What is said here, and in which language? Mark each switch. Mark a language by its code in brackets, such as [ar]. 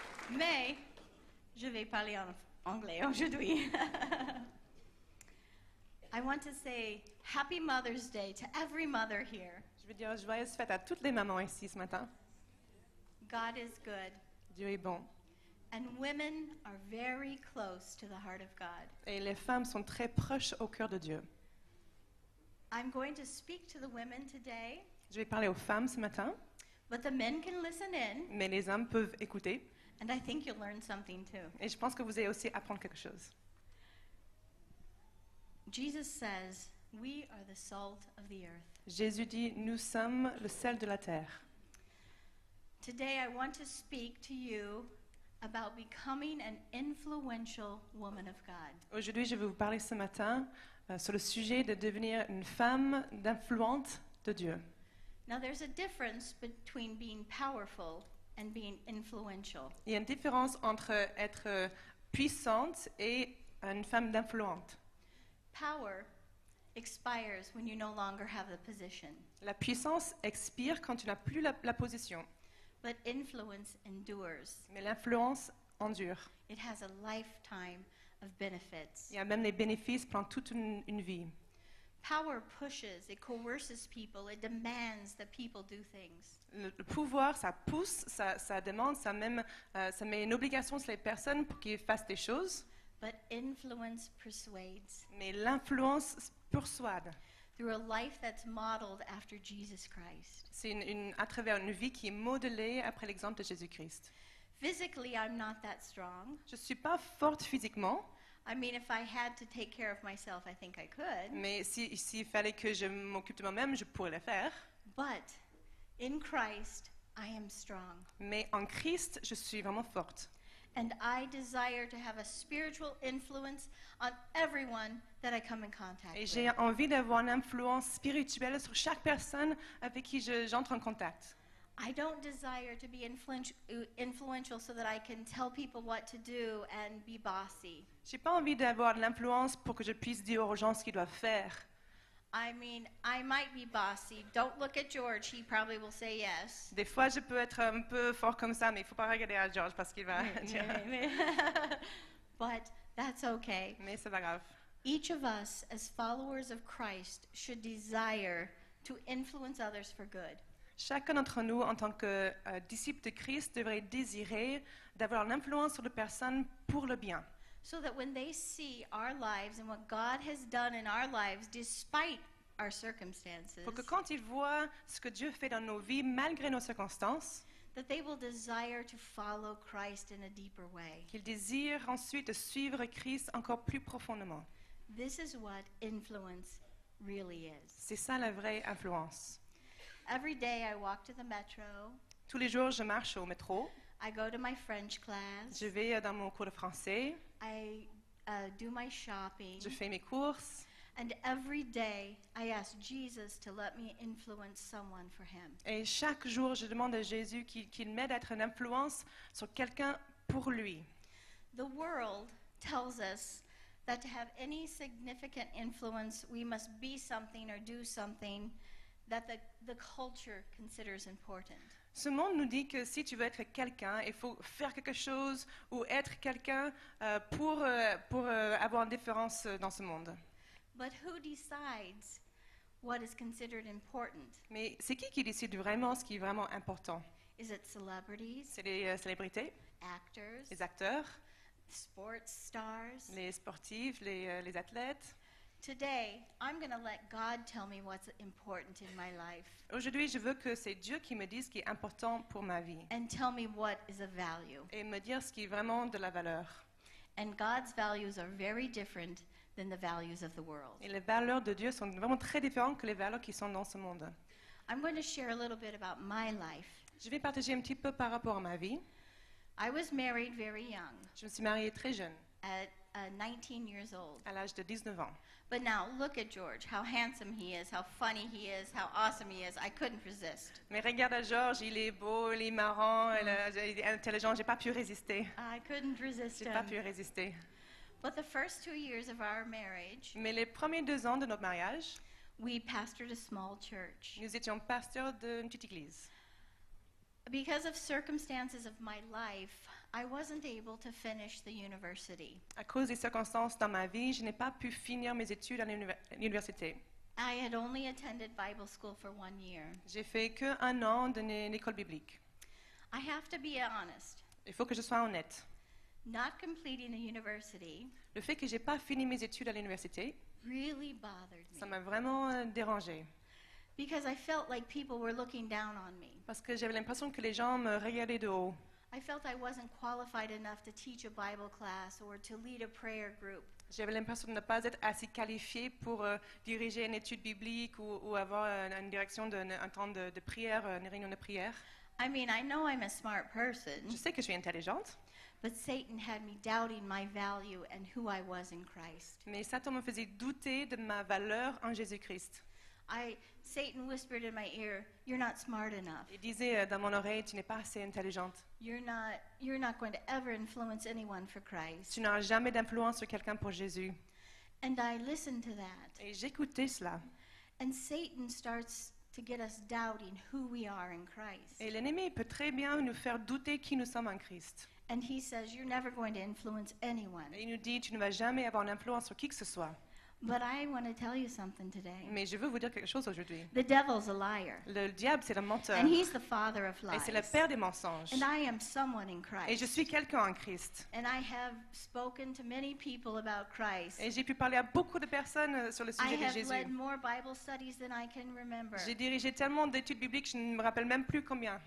[fr] Mais je vais parler en anglais aujourd'hui. [en] I want to say Happy Mother's Day to every mother here. [fr] Je veux dire joyeuse fête à toutes les mamans ici ce matin. [en] God is good, [fr] Dieu est bon. [en] and women are very close to the heart of God. [fr] Et les femmes sont très proches au cœur de Dieu. [en] I'm going to speak to the women today, [fr] Je vais parler aux femmes ce matin, [en] but the men can listen in, [fr] mais les hommes peuvent écouter. [en] and I think you'll learn something too. [fr] Et je pense que vous allez aussi apprendre quelque chose. [en] Jesus says, "We are the salt of the earth." [fr] Jésus dit, nous sommes le sel de la terre. [en] Today I want to speak to you about becoming an influential woman of God. [fr] Aujourd'hui, je vais vous parler ce matin sur le sujet de devenir une femme d'influente de Dieu. [en] Now there's a difference between being powerful and being influential. [fr] Il y a une différence entre être puissante et une femme d'influente. [en] Power expires when you no longer have the position, [fr] La puissance expire quand tu n'as plus la position, [en] but influence endures. [fr] mais l'influence endure. [en] It has a lifetime of benefits. [fr] Il y a même les bénéfices pendant toute une vie. [en] Power pushes, it coerces people, it demands that people do things. [fr] Le pouvoir, ça pousse, ça demande, ça met une obligation sur les personnes pour qu'ils fassent des choses, [en] But influence persuades [fr] mais l'influence persuade. [en] through a life that's modeled after Jesus Christ. [fr] C'est à travers une vie qui est modelée après l'exemple de Jésus-Christ. [en] Physically, I'm not that strong. [fr] Je ne suis pas forte physiquement, [en] I mean, if I had to take care of myself, I think I could. [fr] mais s'il fallait que je m'occupe de moi-même, je pourrais le faire. [en] But in Christ, I am strong. [fr] Mais en Christ, je suis vraiment forte. [en] And I desire to have a spiritual influence on everyone that I come in contact [fr] Et [en] with. [fr] j'ai envie d'avoir une influence spirituelle sur chaque personne avec qui j'entre en contact. [en] I don't desire to be influential so that I can tell people what to do and be bossy. [fr] J'ai pas envie d'avoir de l'influence pour que je puisse dire aux gens ce qu'ils doivent faire. [en] I mean, I might be bossy. Don't look at George. He probably will say yes. [fr] Des fois, je peux être un peu fort comme ça, mais il faut pas regarder à George parce qu'il va dire. [en] But that's okay. [fr] Mais c'est pas grave. [en] Each of us, as followers of Christ, should desire to influence others for good. [fr] Chacun d'entre nous, en tant que disciple de Christ, devrait désirer d'avoir l'influence sur les personnes pour le bien. [en] So that when they see our lives and what God has done in our lives, despite our circumstances, [fr] Pour que quand ils voient ce que Dieu fait dans nos vies, malgré nos circonstances, [en] that they will desire to follow Christ in a deeper way. [fr] qu'ils désirent ensuite de suivre Christ encore plus profondément. [en] This is what influence really is. [fr] C'est ça la vraie influence. [en] Every day I walk to the metro, [fr] Tous les jours, je marche au métro, [en] I go to my French class, [fr] je vais dans mon cours de français, [en] I do my shopping, [fr] je fais mes courses, [en] and every day I ask Jesus to let me influence someone for him. [fr] et chaque jour, je demande à Jésus qu'il m'aide à être une influence sur quelqu'un pour lui. [en] The world tells us that to have any significant influence, we must be something or do something that the culture considers important. [fr] Ce monde nous dit que si tu veux être quelqu'un, il faut faire quelque chose ou être quelqu'un pour avoir une différence dans ce monde. [en] But who decides what is considered important? [fr] Mais c'est qui décide vraiment ce qui est vraiment important? [en] Is it celebrities, [fr] C'est les célébrités, [en] actors, [fr] les acteurs, [en] sports stars? [fr] les sportifs, les athlètes. [en] Today, I'm going to let God tell me what's important in my life [fr] Aujourd'hui, je veux que c'est Dieu qui me dise ce qui est important pour ma vie [en] and tell me what is of value. [fr] et me dire ce qui est vraiment de la valeur. [en] And God's values are very different than the values of the world. [fr] Et les valeurs de Dieu sont vraiment très différentes que les valeurs qui sont dans ce monde. [en] I'm going to share a little bit about my life. [fr] Je vais partager un petit peu par rapport à ma vie. [en] I was married very young, [fr] Je me suis mariée très jeune, [en] at 19 years old. [fr] à l'âge de 19 ans. [en] But now look at George, how handsome he is, how funny he is, how awesome he is. I couldn't resist. [fr] Mais regarde à Georges, il est beau, il est marrant, il est intelligent. J'ai pas pu résister. [en] I couldn't resist [fr] J'ai pas [en] him. [fr] pu résister. [en] But the first 2 years of our marriage, [fr] Mais les premiers 2 ans de notre mariage, [en] we pastored a small church. [fr] nous étions pasteurs d'une petite église. [en] Because of circumstances of my life, I wasn't able to finish the university. [fr] À cause des circonstances dans ma vie, je n'ai pas pu finir mes études à l'université. [en] I had only attended Bible school for 1 year. [fr] J'ai fait que 1 an d'une école biblique. [en] I have to be honest. [fr] Il faut que je sois honnête. [en] Not completing the university [fr] Le fait que j'ai pas fini mes études à l'université, [en] really bothered [fr] ça [en] me [fr] m'a vraiment dérangée. [en] because I felt like people were looking down on me. [fr] Parce que j'avais l'impression que les gens me regardaient de haut. [en] I felt I wasn't qualified enough to teach a Bible class or to lead a prayer group. [fr] J'avais l'impression de ne pas être assez qualifiée pour diriger une étude biblique ou avoir une direction un temps de prière, une réunion de prière. [en] I mean, I know I'm a smart person, [fr] Je sais que je suis intelligente, [en] but Satan had me doubting my value and who I was in Christ. [fr] mais Satan me faisait douter de ma valeur en Jésus-Christ. [en] Satan whispered in my ear, "You're not smart enough. [fr] Il disait dans mon oreille, tu n'es pas assez intelligente. [en] You're not going to ever influence anyone for Christ." [fr] Tu n'auras jamais d'influence sur quelqu'un pour Jésus. [en] And I listened to that. [fr] Et j'écoutais cela. [en] And Satan starts to get us doubting who we are in Christ. [fr] Et l'ennemi peut très bien nous faire douter qui nous sommes en Christ. [en] And he says, "You're never going to influence anyone." [fr] Et il nous dit, tu ne vas jamais avoir d'influence sur qui que ce soit. [en] But I want to tell you something today. [fr] Mais je veux vous dire quelque chose aujourd'hui. [en] The devil's a liar, [fr] Le diable, c'est le menteur. [en] and he's the father of [fr] Et c'est le [en] lies. [fr] père des mensonges. [en] And I am someone in [fr] Et je [en] Christ. [fr] suis quelqu'un en Christ. [en] And I have spoken to many people about Christ. [fr] Et j'ai pu parler à beaucoup de personnes sur le [en] I [fr] sujet de [en] have [fr] Jésus. [en] led more Bible studies than I can remember. [fr] J'ai dirigé tellement d'études bibliques, je ne me rappelle même plus combien.